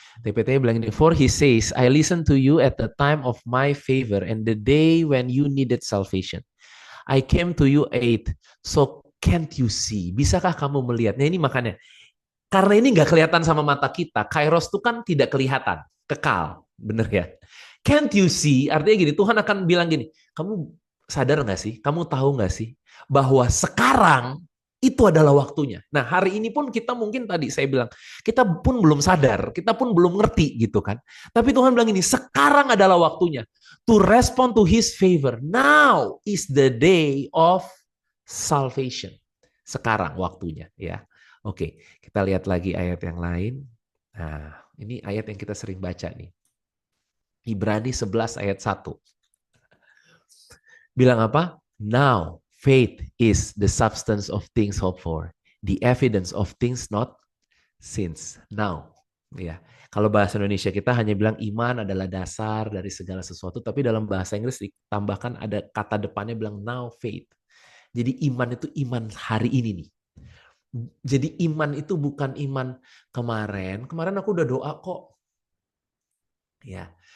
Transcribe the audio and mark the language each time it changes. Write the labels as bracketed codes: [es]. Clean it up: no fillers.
[id] TPT bilang ini, [en] for he says, I listened to you at the time of my favor and the day when you needed salvation. I came to you aid, so can't you see? [id] Bisakah kamu melihat? Nah ini makanya, karena ini nggak kelihatan sama mata kita, Kairos itu kan tidak kelihatan, kekal, bener ya? [en] Can't you see? [id] Artinya gini, Tuhan akan bilang gini, kamu sadar nggak sih? Kamu tahu nggak sih? Bahwa sekarang itu adalah waktunya. Nah hari ini pun kita mungkin tadi saya bilang, kita pun belum sadar, kita pun belum ngerti gitu kan. Tapi Tuhan bilang ini, sekarang adalah waktunya. [en] To respond to his favor. Now is the day of salvation. [id] Sekarang waktunya ya. Oke, kita lihat lagi ayat yang lain. Nah, ini ayat yang kita sering baca nih. Ibrani 11 ayat 1. Bilang apa? [en] Now, faith is the substance of things hoped for, the evidence of things not seen. Now, ya. [id] Kalau bahasa Indonesia kita hanya bilang iman adalah dasar dari segala sesuatu, tapi dalam bahasa Inggris ditambahkan ada kata depannya bilang now faith. Jadi iman itu iman hari ini nih. Jadi iman itu bukan iman kemarin. Kemarin aku udah doa kok. Ya.